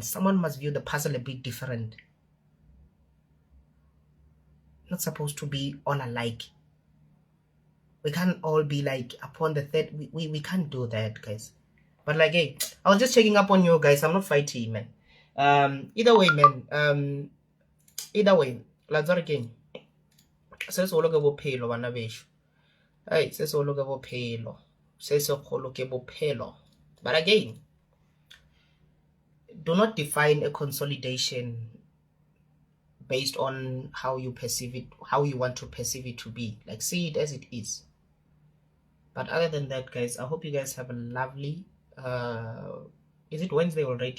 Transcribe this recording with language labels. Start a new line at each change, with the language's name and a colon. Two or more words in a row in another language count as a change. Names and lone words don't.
English: Someone must view the puzzle a bit different. Not supposed to be all alike. We can't all be like upon the third. We can't do that, guys. But like, hey, I was just checking up on you guys. I'm not fighting, man. Either way, man. Either way, let's again.
Southern Sotho: Se solo ke bophelo bana besho. Hey, se solo ke bophelo. Se segolo ke bophelo.
English: But again, do not define a consolidation based on how you perceive it, how you want to perceive it to be. Like, see it as it is. But other than that, guys, I hope you guys have a lovely is it Wednesday already?